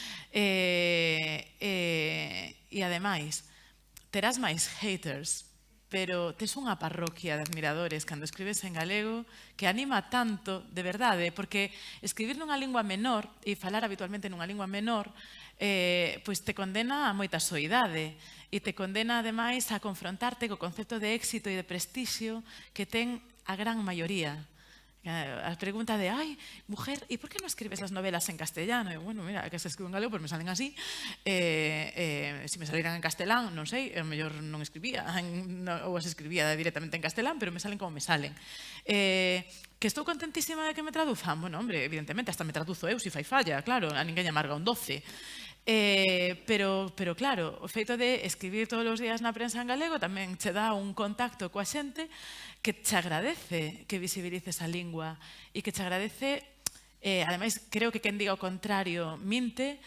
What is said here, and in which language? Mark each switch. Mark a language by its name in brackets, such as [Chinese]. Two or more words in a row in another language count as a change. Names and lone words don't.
[Galician] E ademais, terás máis haters, pero tes unha parroquia de admiradores cando escribes en galego que anima tanto, de verdade, porque escribir nunha lingua menor e falar habitualmente nunha lingua menor pois te condena a moita soidade e te condena ademais a confrontarte co concepto de éxito e de prestixio que ten a gran maioría. A pregunta de, ai, [Spanish] mujer, ¿y por qué no escribes las novelas en castellano? Y bueno, mira, que se escribo en galego, pues me salen así. Si me salieran [Galician] en castelán, non sei, a mellor non escribía, ou as escribía directamente en castelán, [Spanish] pero me salen como me salen. [Galician] Que estou contentísima de que me traduzan? [Spanish] Bueno, hombre, evidentemente, hasta me traduzo [Galician] eu, si fai falla, claro, a ninguén lle amarga un 12. Pero claro, o feito de escribir todos os días na prensa en galego tamén che dá un contacto coa xente que te agradece que visibilices a lingua e que te agradece, ademais, creo que quen diga o contrario minte.